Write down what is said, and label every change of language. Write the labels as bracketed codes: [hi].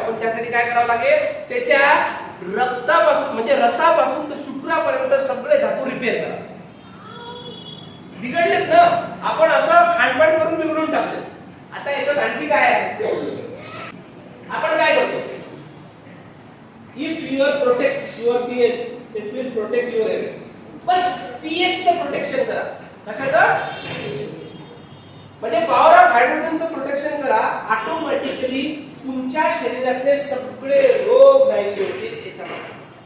[mr] पण त्यासाठी काय करावं लागेल? त्याच्या रक्तापासून म्हणजे रसापासून तर शुक्रापर्यंत सगळे धातू रिपेअर करा. बिघडलेत ना? आपण असं खानपान करून बिघडून टाकले. आता याच्यात आणखी काय आहे? आपण काय करतो? [en] If your protect your pH, it will protect your health. [mr] Bus पीएचचं protection करा. कशाचं? म्हणजे पॉवर ऑफ हायड्रोजनचं प्रोटेक्शन करा. ऑटोमॅटिकली तुमच्या शरीरातले सगळे रोग नाहीसे होतील याच्यामध्ये.